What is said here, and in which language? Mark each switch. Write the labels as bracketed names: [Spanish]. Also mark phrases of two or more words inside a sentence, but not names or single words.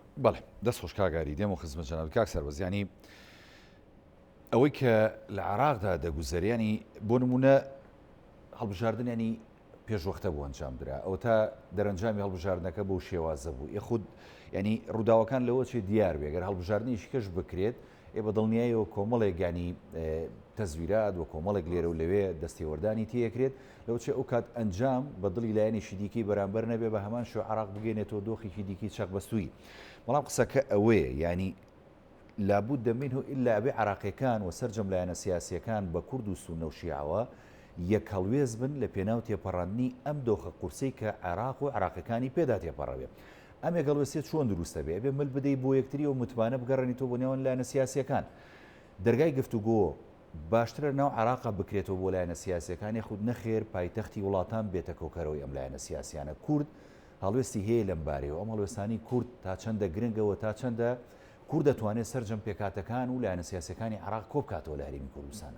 [Central Kurdish] بەڵێ دەست خۆش کاگاری دێم و خزمەت جەناب کاک سەربەز ینی ئەوەی کە لە عێراقدا دەگوزەریانی بۆ نمونە هەڵبژاردننی پێشوەختە بۆ ئەنجام درا ئەو تا دەرەنجامی هەڵبژاردنەکە بەو شێوازە بوو یخود ینی ڕووداوەکان لەوە چێ دیار بێ گەر هەڵبژاردننیش کەش بکرێت بە دڵنیایەوە کۆمەڵێک گانی تەزویرات و کۆمەڵێک لێرە و لەوێ دەستێوەردانی تێکرێت لەو چێ ئەو کات ئەنجام بە دڵی لایەنێکی دیکەی بەرامبەر نەبێ بە هەمان شێوە عێراق بگەێنێتەوە دۆخێکی دیکەی چەقبەستووی بەڵام قسەکە ئەوەیە ینی [Arabic] لابد منه إلا [Central Kurdish] ئەبێ عێراقیەکان و سەرجەم لایەنە سیاسیەکان بە کورد و سونە و شیعەوە یەک هەڵوێز بن لە پێناو تێپەڕاندنی ئەم دۆخە قورسەی کە عێراق و عێراقیەکانی پێدا تێپەڕەوێ ئەم هەڵوێستێت چۆن دروستە بێ ئەبێ مل بدەی بۆ یەکتری و متمانە بگەڕێنیتەوە بۆ نێوان لایەنە سیاسیەکان دەرگای گفتوگۆ باشترە ناو عێراقا بکرێتەوە بۆ لایەنە سیاسیەکانی خود نەخێر پایتەختی وڵاتان بێتە کۆکەرەوەی ئەم لایەنە سیاسیانە کورد هەڵوێستی هەیە لەم بارەوە ئەم هەڵوێستانی کورد تا چەندە گرنگەوە تا چەندە کورد دەتوانێت سەرجەم پێکاتەکان و لایەنە سیاسیەکانی عێراق کۆ بکاتەوە لە هەرێمی کوردستانە.